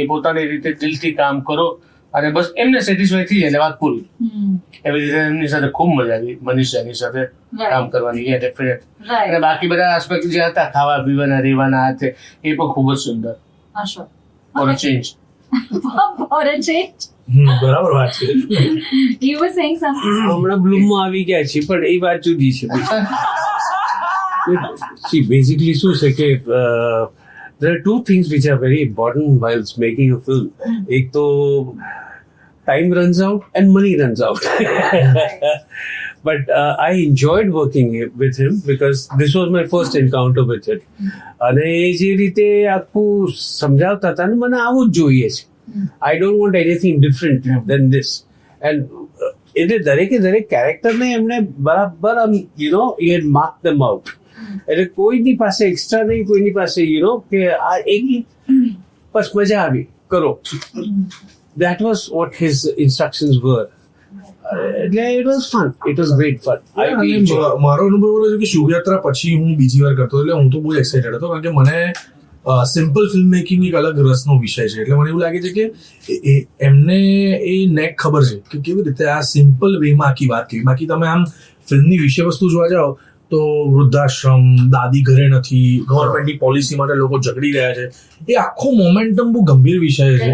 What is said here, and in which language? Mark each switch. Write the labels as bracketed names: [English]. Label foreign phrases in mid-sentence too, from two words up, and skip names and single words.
[Gujarati] પોતાની રીતે દિલથી કામ કરો અને બસ એમને સેટિસ્ફાય થઈ જાય એટલે વાત પૂરી. એવી રીતે એમની સાથે ખૂબ મજા આવી, મનીષાની સાથે કામ કરવાની. ડેફિનેટ. અને બાકી બધા આસ્પેક્ટ જે હતા, ખાવા પીવાના, રહેવાના, એ પણ ખૂબ જ સુંદર. [English] for a change. [Gujarati] બરાબર વાત છે. [English] You were saying something. [Gujarati] હમણાં બ્લૂમમાં આવી ગયા છે પણ એ વાત જુદી છે. [English] See, basically [Gujarati] શું છે કે [English] there are two things which are very important whilst making a film. [Gujarati] એક તો [English] time runs out and money runs out. But I enjoyed working with him because this was my first encounter with it. [Gujarati] અને એ જે રીતે આખું સમજાવતા હતા ને મને આવું જ જોઈએ છે. [English] I don't want anything different than this. [Gujarati] And એટલે દરેક કેરેક્ટરને એમને બરાબર [English] he had marked them out. [Gujarati] એટલે કોઈની પાસે એક્સ્ટ્રા નહીં, કોઈની પાસે કે આ એક બસ મજા આવી કરો. [English] That was what his instructions were. એટલે it was fun. It was great fun. [Gujarati] મારો અનુભવ રહ્યો છે કે શુભયાત્રા પછી હું બીજી વાર કરતો એટલે હું તો બહુ એક્સાઇટેડ હતો કારણ કે મને [English] simple film making [Gujarati] એક અલગ રસનો વિષય છે. એટલે મને એવું લાગે છે કે એમને એ નેક ખબર છે કે કેવી રીતે આ સિમ્પલ વેમાં આખી વાત કરી. બાકી તમે આમ ફિલ્મની વિષય વસ્તુ જોવા જાઓ તો વૃદ્ધાશ્રમ, દાદી ઘરે નથી, ગવર્મેન્ટની પોલિસી માટે લોકો ઝઘડી રહ્યા છે, એ આખો મોમેન્ટમ બહુ ગંભીર વિષય છે.